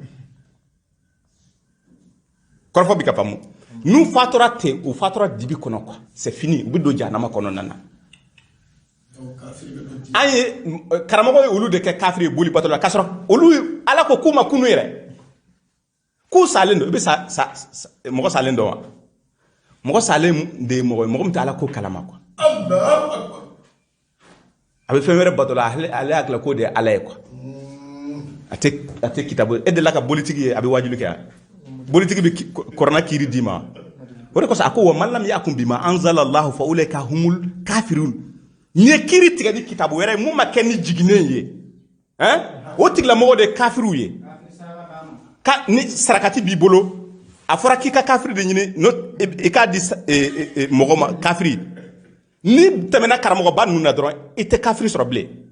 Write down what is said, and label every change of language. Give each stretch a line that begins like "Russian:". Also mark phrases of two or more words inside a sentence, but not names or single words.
Bambara: kɔrɔfɔ bi ka faamu n'u fatura ten u fatura dibi kɔnɔ quoi
French: c'est fini
Bambara: u bɛ don jahanama kɔnɔna na an ye karamɔgɔ ye olu de kɛ kafiri ye boli bato la k'a sɔrɔ olu ala ko k'u ma kunu yɛrɛ k'u salen don i bɛ mɔgɔ salen dɔn wa mɔgɔ salen de ye mɔgɔ ye mɔgɔ min tɛ ala ko kalama quoi a bɛ fɛn wɛrɛ bato la ale hakili ko de ye ala ye quoi a tɛ kitabu e de la ka bolitigi ye a bɛ wajulu kɛ bolitigi bɛ kɔrɔna kiiri d'i ma o de kosɔn a ko
Arabic: ومن لم يحكم بما أنزل الله فأولئك هم الكافرون
Bambara: n'i ye kiiri tigɛ ni kitabu wɛrɛ ye mun ma kɛ ni jiginen ye o tigilamɔgɔ de ye kafiriw ye ni sarakati b'i bolo a fɔra k'i ka kafiri de ɲini i k'a di mɔgɔ ma kafiri ni tɛmɛna karamɔgɔba ninnu na dɔrɔn i tɛ kafiri sɔrɔ bilen